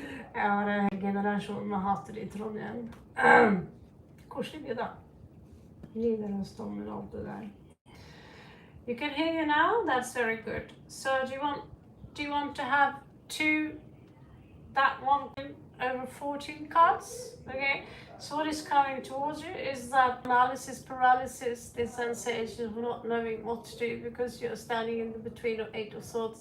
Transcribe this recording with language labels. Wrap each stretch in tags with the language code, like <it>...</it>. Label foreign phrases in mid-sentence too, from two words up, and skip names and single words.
<no>Ja, det er generasjonen vi har hatt det i Trondheim. Koselig by, da. Nidarosdomen</no> <en>and all that. You can hear you now. That's very good. So do you want to have that one over 14 cards? Okay. So what is coming towards you is that analysis paralysis, this sensation of not knowing what to do because you're standing in the between of 8 of swords.</en>